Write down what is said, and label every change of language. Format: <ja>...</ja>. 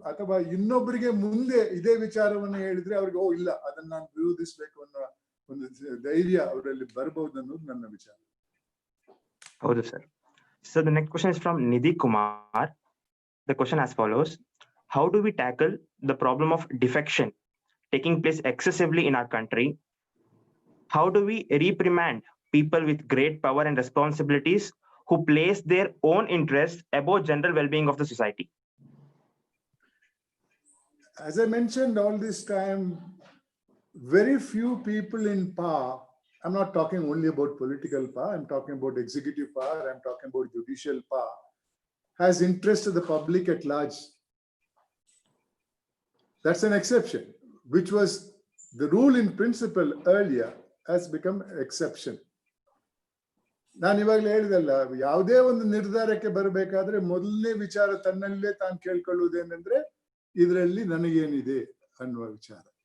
<kn>ಅಥವಾ ಇನ್ನೊಬ್ಬರಿಗೆ ಮುಂದೆ ಇದೇ ವಿಚಾರವನ್ನು ಹೇಳಿದ್ರೆ ಅವ್ರಿಗೆ ಓ ಇಲ್ಲ ಅದನ್ನ ನಾನು ವಿರೋಧಿಸ್ಬೇಕು ಅನ್ನೋ ಒಂದು ಧೈರ್ಯ ಅವರಲ್ಲಿ ಬರ್ಬೋದು ಅನ್ನೋದು ನನ್ನ ವಿಚಾರ. ಹೌದು sir.</kn> <en>So the next question is from Nidhi Kumar. The question as follows: how do we tackle the problem of defection taking place excessively in our country? How do we reprimand people with great power and responsibilities who place their own interests above general well-being of the society? As I mentioned all this time, very few people in power, I'm not talking only about political power, I'm talking about executive power, I'm talking about judicial power, has interest to the public at large. That's an exception, which was the rule in principle earlier, has become exception.</en> <kn>ನಾನು ಇವಾಗಲೇ ಹೇಳಿದಲ್ಲ, ಯಾವುದೇ ಒಂದು ನಿರ್ಧಾರಕ್ಕೆ ಬರಬೇಕಾದ್ರೆ ಮೊದಲನೇ ವಿಚಾರ ತನ್ನಲ್ಲೇ ತಾನು ಕೇಳ್ಕೊಳ್ಳುವುದೇನೆಂದ್ರೆ ಇದರಲ್ಲಿ ನನಗೇನಿದೆ ಅನ್ನುವ ವಿಚಾರ.</kn>